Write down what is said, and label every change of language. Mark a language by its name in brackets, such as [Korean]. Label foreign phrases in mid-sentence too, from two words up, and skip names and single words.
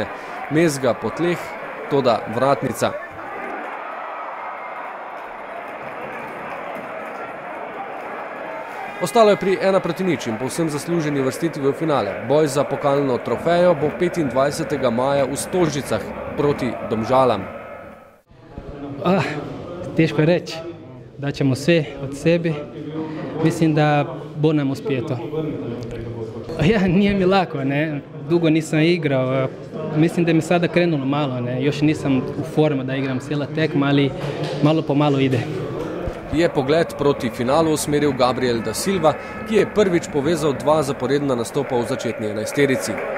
[Slovenian] Mezga po tleh, toda vratnica. Ostalo je pri 1:0 in povsem zasluženi uvrstitvi v finale. Boj za pokalno trofejo bo 25. maja v Stožicah proti Domžalam. [Croatian] Teško je reći. Daćemo sve od sebe. Mislim da bo nam uspjeto. Ja, nije mi lako, ne. Dugo nisam igrao. Mislim da mi sada krenulo malo, ne. Još nisam u formu da igram cijela tekma, ali malo po malo ide. [Slovenian] Je pogled proti finalu usmeril Gabriel da Silva, ki je prvič povezal dva zaporedna nastopa v začetni enajsterici.